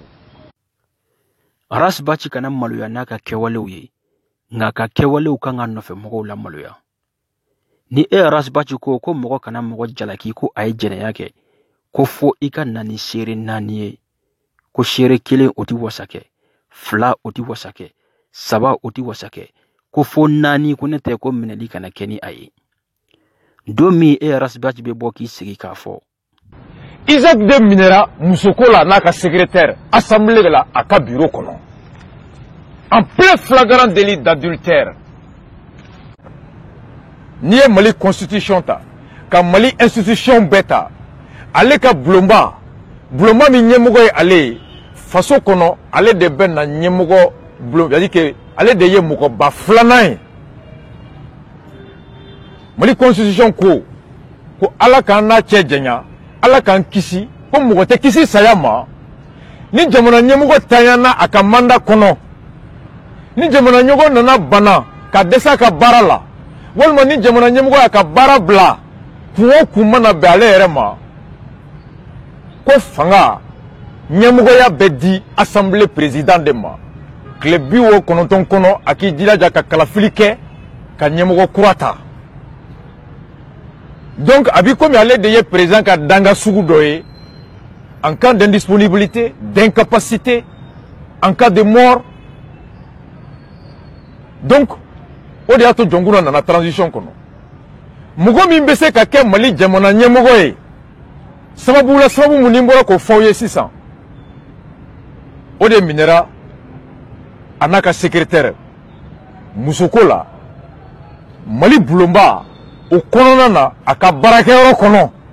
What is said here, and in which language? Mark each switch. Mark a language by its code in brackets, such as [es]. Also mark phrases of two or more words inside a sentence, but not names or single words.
[bm] Rasbachi kana maloya n'a ka kɛwalew ye nka ka kɛwalew kan ka nɔfɛ mɔgɔw la maloya ni Rasbachi ko mɔgɔ kana mɔgɔ jalaki ko a ye jɛnɛya kɛ ko fo i ka na ni seere 4 ye ko seere 1 o tɛ wasa kɛ 2 o tɛ wasa kɛ 3 o tɛ wasa kɛ ko fo 4 ko ne tɛ ko minɛli kana kɛ ni a ye don min Rasbachi bɛ bɔ k'i sigi k'a fɔ Isaac de minɛra musoko la n'a ka secrétaire assemblée la a ka bureau kɔnɔ [fr] en plein flagrant délit d'adultère [bm] n'i ye Mali constitution ta ka Mali institution bɛɛ ta ale ka bulonba min ɲɛmɔgɔ ye ale ye faso kɔnɔ ale de bɛ na ɲɛmɔgɔ bulon [fr] c'est-à-dire que [bm] ale de ye mɔgɔba 2nan ye Mali constitution ko Ala k'an n'a cɛ janya Ala k'an kisi ko mɔgɔ tɛ kisi saya ma ni jamana ɲɛmɔgɔ tanyana a ka mandat kɔnɔ ni jamana ɲɛmɔgɔ nana bana ka dɛsɛ a ka baara la walima ni jamana ɲɛmɔgɔ y'a ka baara bila kun o kun mana bɛn ale yɛrɛ ma ko fanga ɲɛmɔgɔya bɛ di [fr] assemblée président [bm] de ma tile 90 kɔnɔ a k'i jilaja ka kalafili kɛ ka ɲɛmɔgɔ kura ta donc a b'i komi ale de ye président ka danga sugu dɔ ye [fr] en cas d'indisponibilité d'incapacité en cas de mort [bm] donc o de y'a to jɔnkuna nana transition kɔnɔ mɔgɔ min bɛ se ka kɛ Mali jamana ɲɛmɔgɔ ye sababu mun ni bɔra k'o fɔ aw ye sisan o de minɛra a n'a ka secrétaire musoko la Mali bulonba o kɔnɔna na a ka baarakɛyɔrɔ kɔnɔ